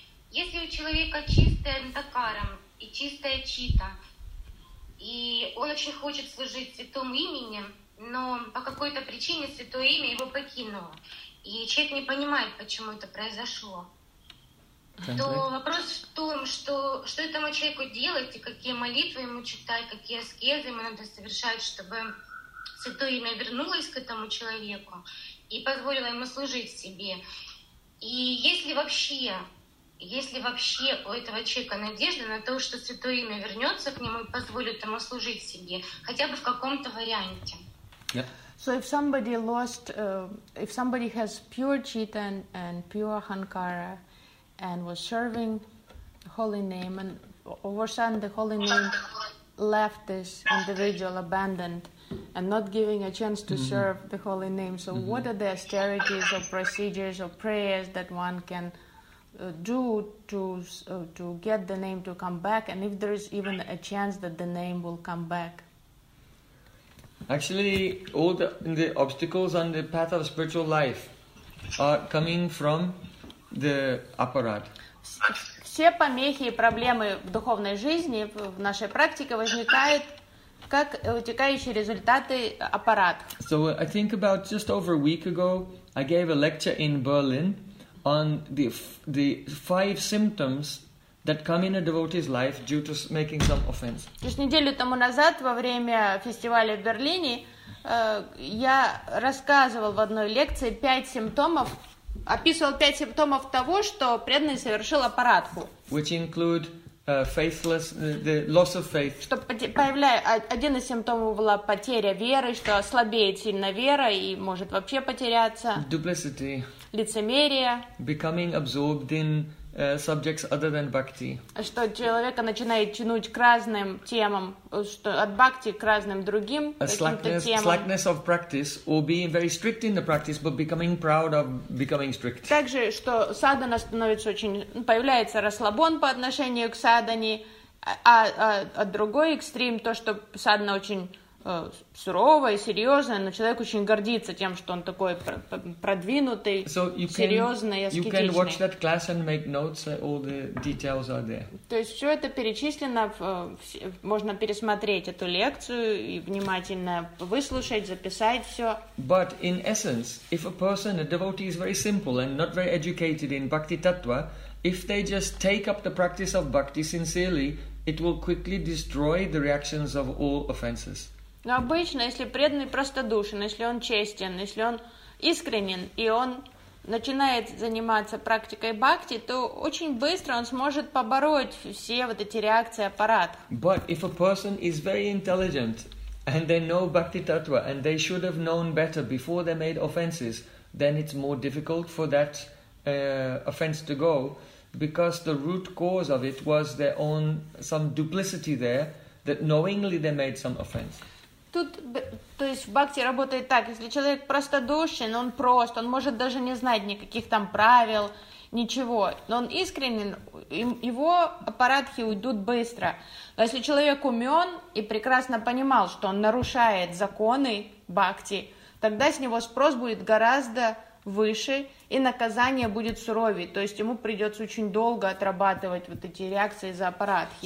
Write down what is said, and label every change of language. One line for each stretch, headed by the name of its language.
Russian: Если у человека чистая антакарам и чистая чита, и он очень хочет служить святому имени, но по какой-то причине святое имя его покинуло, и человек не понимает, почему это произошло, то вопрос в том, что этому человеку делать, и какие молитвы ему читать, какие аскезы ему надо совершать, чтобы святое имя вернулось к этому человеку и позволило ему служить себе. И если вообще у этого человека надежда на то, что святое имя вернется к нему и позволит ему служить себе, хотя бы в каком-то варианте.
English: So if somebody lost, if somebody has pure chitta and pure hankara and was serving the holy name, and all of a sudden the holy name left this individual abandoned and not giving a chance to serve the holy name, so what are the austerities or procedures or prayers that one can do to get the name to come back, and if there is even a chance that the name will come back? Actually, all the obstacles on the path of spiritual life are coming from the apparat.
Russian: Все помехи и проблемы в духовной жизни, в нашей практике возникают как вытекающие результаты аппарат.
English: So I think about just over a week ago, I gave a lecture in Berlin on the five symptoms that come in a devotee's life due to making some offense.
Russian: То есть неделю тому назад во время фестиваля в Берлине я рассказывал в одной лекции пять симптомов, описывал пять симптомов того, что преданный совершил апаратху.
English: Which include faithless, the loss of faith.
Russian: Что появляя один из симптомов была потеря веры, что ослабеет сильно вера и может вообще потеряться.
English: Duplicity.
Russian: Лицемерие.
English: Becoming absorbed in subjects other than bhakti.
Russian: Что человека начинает тянуть к разным темам, что от бхакти к разным другим каким-то темам.
English: Slackness of practice or being very strict in the practice but becoming proud of becoming strict.
Russian: Также, что садхана становится очень, появляется расслабон по отношению к садхане, а другой экстрим, то, что садхана очень суровая, серьезная, но человек очень гордится тем, что он такой продвинутый,
English: so you can,
Russian: серьезный, аскетичный.
English: You can watch that class and make notes, all the details are there.
Russian: То есть все это перечислено, можно пересмотреть эту лекцию и внимательно выслушать, записать все.
English: But in essence, if a person, a devotee is very simple and not very educated in bhakti tattva, if they just take up the practice of bhakti sincerely, it will quickly destroy the reactions of all offenses.
Russian: Но обычно, если преданный простодушен, если он честен, если он искренен, и он начинает заниматься практикой бхакти, то очень быстро он сможет побороть все вот эти реакции аппарата.
English: But if a person is very intelligent, and they know bhakti tattva, and they should have known better before they made offenses, then it's more difficult for that offense to go, because the root cause of it was their own, some duplicity there, that knowingly they made some offense.
Russian: Тут, то есть в бхакти работает так, если человек простодушен, он прост, он может даже не знать никаких там правил, ничего, но он искренен, его аппаратхи уйдут быстро. Но если человек умен и прекрасно понимал, что он нарушает законы бхакти, тогда с него спрос будет гораздо выше, и наказание будет суровее, то есть ему придется очень долго отрабатывать вот эти реакции за аппаратхи.